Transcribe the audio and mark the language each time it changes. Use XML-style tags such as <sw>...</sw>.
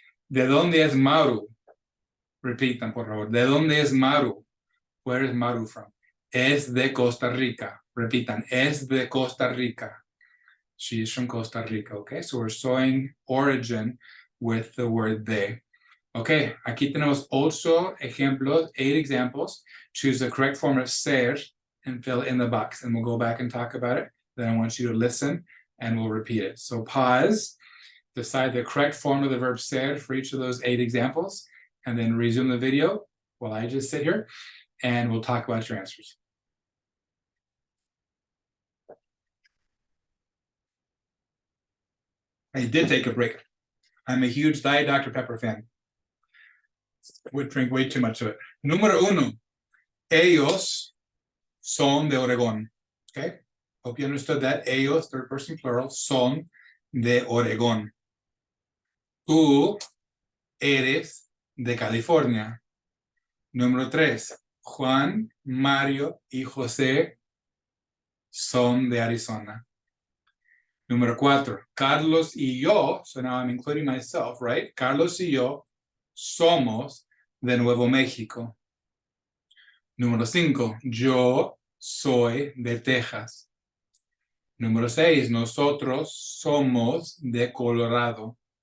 <es>¿De dónde es Maru? Repitan, por favor. ¿De dónde es Maru?</es> <en>Where is Maru from?</en> <es>Es de Costa Rica. Repitan, es de Costa Rica.</es> <en>She's from Costa Rica, okay? So we're showing origin with the word de.</en> <es>Okay, aquí tenemos 8 ejemplos,</es> <en>8 examples. Choose the correct form of ser and fill in the box. And we'll go back and talk about it. Then I want you to listen and we'll repeat it. So pause, decide the correct form of the verb ser for each of those 8 examples, and then resume the video while I just sit here, and we'll talk about your answers. I did take a break. I'm a huge Diet Dr. Pepper fan. Would drink way too much of it.</en> <es>Número 1. Ellos son de Oregón.</es> <en>Okay? Hope you understood that.</en> <es>Ellos,</es> <en>third person plural,</en> <es>son de Oregón. Tú eres de California. Número 3. Juan, Mario y José son de Arizona. Número 4. Carlos y yo,</es> <en>so now I'm including myself, right?</en> <es>Carlos y yo somos de Nuevo México. Número 5. Yo soy de Texas. Número 6. Nosotros somos de Colorado.</es>